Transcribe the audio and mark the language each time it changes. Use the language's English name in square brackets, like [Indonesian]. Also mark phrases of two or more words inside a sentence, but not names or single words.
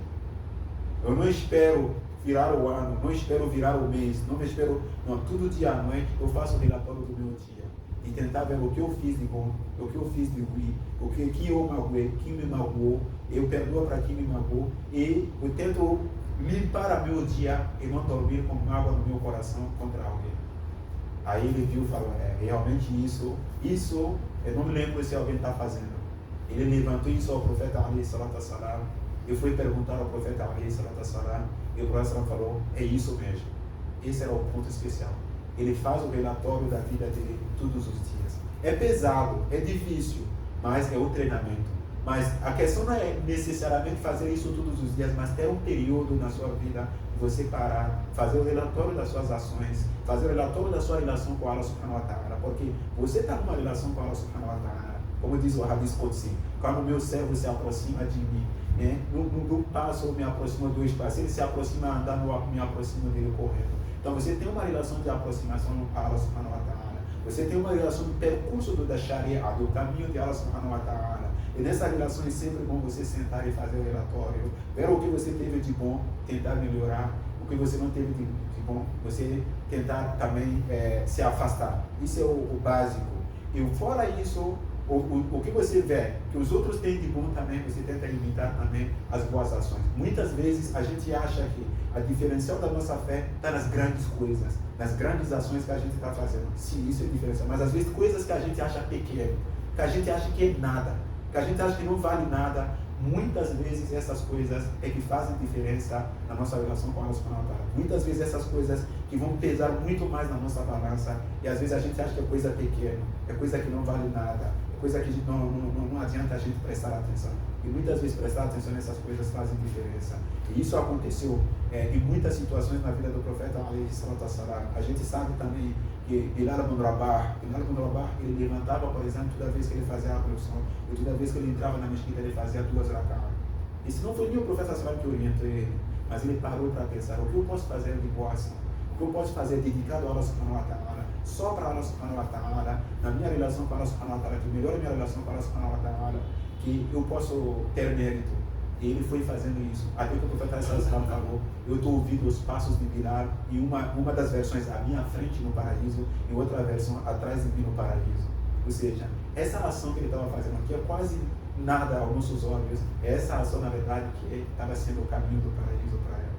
[Portuguese] Eu não espero virar o ano, não espero virar o mês, todo dia à noite eu faço o relatório do meu dia e tentar ver o que eu fiz de bom, o que eu fiz de ruim, o que eu magoei, quem me magoou, eu perdoo para quem me magoou e eu tento limpar o meu dia e não dormir com mágoa no meu coração contra alguém. Aí ele viu e falou, realmente isso, eu não me lembro se alguém está fazendo. Ele levantou isso ao profeta [Arabic] عليه الصلاة والسلام, [Portuguese] eu fui perguntar ao profeta [Arabic] عليه الصلاة والسلام, [Portuguese] e o profeta falou, é isso mesmo. Esse era o ponto especial. Ele faz o relatório da vida dele todos os dias. É pesado, é difícil, mas é o treinamento. Mas a questão não é necessariamente fazer isso todos os dias, mas ter um período na sua vida, você parar, fazer o relatório das suas ações, fazer o relatório da sua relação com [Arabic] الله سبحانه وتعالى, [Portuguese] porque você está numa relação com [Arabic] الله سبحانه وتعالى, [Portuguese] como diz o [Arabic] حديث قدسي, [Portuguese] quando o meu servo se aproxima de mim, num passo eu me aproximo 2 passos, ele se aproxima andando, eu me aproximo dele correndo. Então você tem uma relação de aproximação com [Arabic] الله سبحانه وتعالى, [Portuguese] você tem uma relação do percurso da Sharia, do caminho de [Arabic] الله سبحانه وتعالى. [Portuguese] E nessa relação é sempre bom você sentar e fazer o relatório, ver o que você teve de bom, tentar melhorar, o que você não teve de bom, você tentar também se afastar. Isso é o básico. E fora isso, o que você vê que os outros têm de bom também, você tenta imitar também as boas ações. Muitas vezes a gente acha que a diferencial da nossa fé está nas grandes coisas, nas grandes ações que a gente está fazendo. Sim, isso é diferencial. Mas às vezes coisas que a gente acha pequeno, que a gente acha que é nada, que a gente acha que não vale nada, muitas vezes essas coisas é que fazem diferença na nossa relação com [Arabic] الله سبحانه وتعالى. [Portuguese] Muitas vezes essas coisas que vão pesar muito mais na nossa balança, e às vezes a gente acha que é coisa pequena, é coisa que não vale nada, é coisa que não adianta a gente prestar atenção. E muitas vezes prestar atenção nessas coisas fazem diferença. E isso aconteceu em muitas situações na vida do profeta [Arabic] عليه الصلاة والسلام. [Portuguese] A gente sabe também que Bilal ibn Rabah, ele levantava, por exemplo, toda vez que ele fazia a ablução, ou toda vez que ele entrava na mesquita, ele fazia 2 rak'ah. E se não foi nem o profeta sallam que orientou ele, mas ele parou para pensar, o que eu posso fazer de boa ação? O que eu posso fazer dedicado a [Arabic] الله سبحانه وتعالى, [Portuguese] só para [Arabic] الله سبحانه وتعالى, [Portuguese] na minha relação com [Arabic] الله سبحانه وتعالى, [Portuguese] que melhore a minha relação com [Arabic] الله سبحانه وتعالى, [Portuguese] que eu posso ter mérito. E ele foi fazendo isso, até que o profeta sallam falou, eu estou ouvindo os passos de Bilal em uma das versões à minha frente no paraíso, e outra versão atrás de mim no paraíso. Ou seja, essa ação que ele estava fazendo aqui é quase nada aos nossos olhos, essa ação na verdade que estava sendo o caminho do paraíso para ela.